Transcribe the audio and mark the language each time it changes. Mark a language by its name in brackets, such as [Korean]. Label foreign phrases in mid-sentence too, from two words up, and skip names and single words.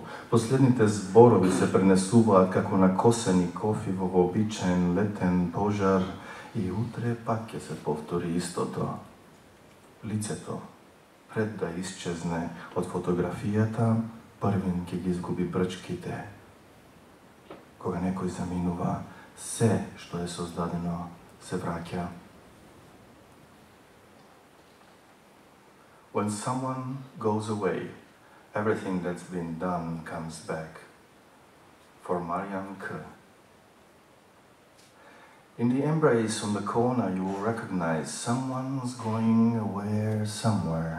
[Macedonian] Последните зборови се пренесуваат како накосени кофи во вообичаен летен пожар и утре пак ќе се повтори истото. Лицето, пред да исчезне од фотографијата, првин ќе ги изгуби брчките. Кога некој заминува, се што е создадено се враќа. [English] When someone goes away, everything that's been done comes back. For Marian K. In the embrace on the corner, you will recognize someone's going away somewhere.